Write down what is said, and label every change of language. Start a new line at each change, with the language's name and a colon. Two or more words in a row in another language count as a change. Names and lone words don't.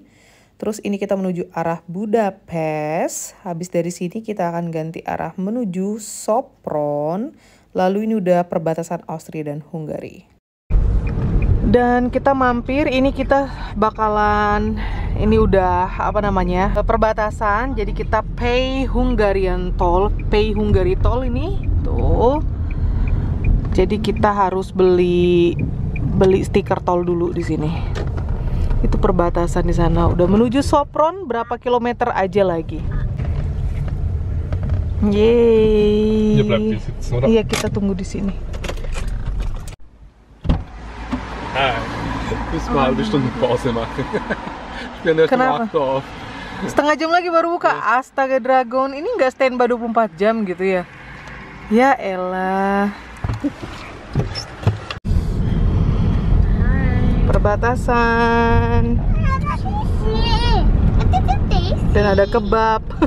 Indonesian: Terus ini kita menuju arah Budapest. Habis dari sini kita akan ganti arah menuju Sopron. Lalu ini udah perbatasan Austria dan Hungary. Dan kita mampir, ini kita bakalan, ini udah apa namanya, perbatasan. Jadi kita
English: pay Hungarian toll, pay Hungary toll
Indonesian: ini tuh. Jadi kita harus beli stiker tol dulu di sini. Itu perbatasan di sana. Udah menuju Sopron, berapa kilometer aja lagi. Yeay. Iya, kita tunggu di sini.
German: Müssen wir eine halbe Stunde Pause machen. Ich bin erst um 8 Uhr auf.
Indonesian: Setengah jam lagi baru buka. Astaga Dragon, ini nggak standby 24 jam gitu ya? Ya elah. Perbatasan. Dan ada kebab.